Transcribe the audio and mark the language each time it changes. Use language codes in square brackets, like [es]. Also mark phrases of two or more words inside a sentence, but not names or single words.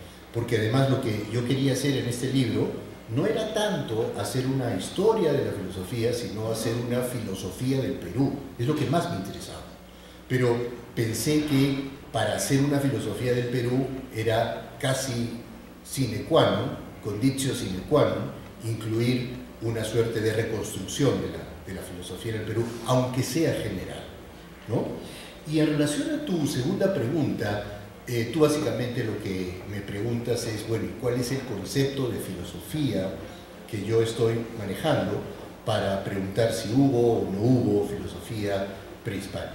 [es] Porque además lo que yo quería hacer en este libro no era tanto hacer una historia de la filosofía, sino hacer una filosofía del Perú. Es lo que más me interesaba. Pero pensé que para hacer una filosofía del Perú era casi [la] sine qua non, conditio sine qua non, [es] incluir una suerte de reconstrucción de la filosofía del Perú, aunque sea general, ¿no? Y en relación a tu segunda pregunta, tú básicamente lo que me preguntas es, bueno, ¿cuál es el concepto de filosofía que yo estoy manejando para preguntar si hubo o no hubo filosofía prehispánica?